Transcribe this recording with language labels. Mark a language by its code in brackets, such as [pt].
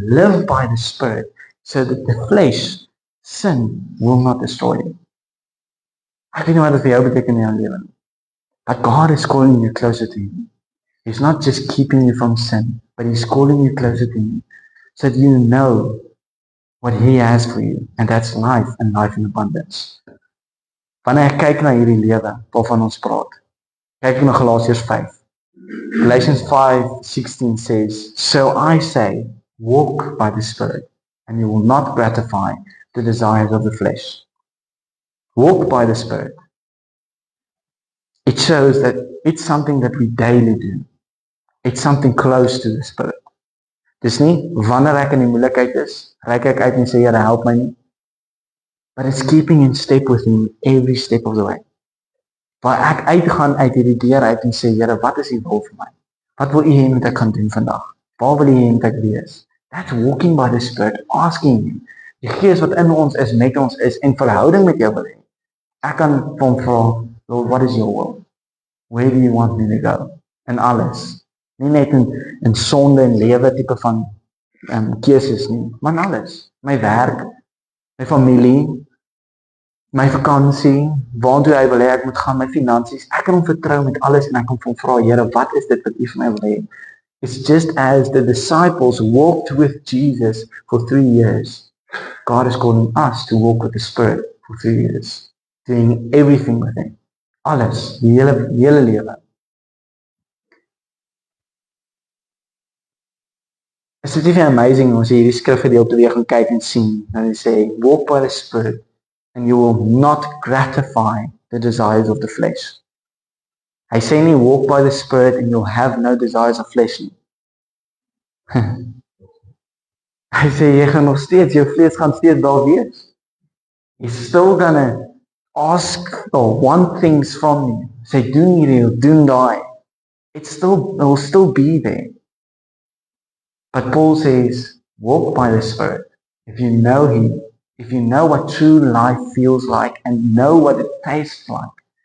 [en] Live by the Spirit, so that the flesh, sin, will not destroy you. [af] Ek weet nie wat dit vir jou beteken in jou lewe nie. [en] But God is calling you closer to Him. He's not just keeping you from sin, but He's calling you closer to Him, so that you know what He has for you, and that's life and life in abundance. [af] Wanneer ek kyk na hierdie lewe waarvan ons praat, kyk na Galasiërs 5. [en] Galatians 5:16 says, So I say, walk by the Spirit, and you will not gratify the desires of the flesh. Walk by the Spirit. It shows that it's something that we daily do. It's something close to the Spirit. [af] Dis nie, wanneer ek in die moeilikheid is, reik ek uit en sê, Here, help my nie. [en] But it's keeping in step with Him every step of the way. [af] Waar ek uitgaan uit hierdie deur uit en sê, Here, wat is U wil vir my? Wat wil U hê moet ek gaan doen vandag? Waar wil U hê moet ek wees? [en] That's walking by the Spirit, asking Him. [af] Die Gees wat in ons is, met ons is, en verhouding met jou wil hê. Ek kan vir hom vra, [en] Lord, what is your will? Where do you want me to go? [af] En alles. Nie net in sonde en lewe tipe van keuses nie, maar in alles. My werk, my familie, my vakansie, waartoe hy wil hê ek moet gaan, my finansies. Ek kan hom vertrou met alles en ek kan vir hom vra, Here, wat is dit wat U vir my wil hê? [en] It's just as the disciples walked with Jesus for 3 years. God is calling us to walk with the Spirit for 3 years. Doing everything with Him. [af] Alles, die hele lewe. Is dit nie amazing as jy hierdie skrifgedeelte weer gaan kyk en sien, en hy sê, [en] walk by the Spirit, and you will not gratify the desires of the flesh. [af] Hy sê nie, [en] walk by the Spirit, and you'll have no desires of flesh nie. [af] Hy sê, jy gaan nog steeds, jou vlees gaan steeds daar wees. [en] He's still gonna ask or want things from you. Say, [af] doen hierdie, doen daai. [en] It will still be there. But Paul says, walk by the Spirit. If you know Him, if you know what true life feels like and know what it tastes like,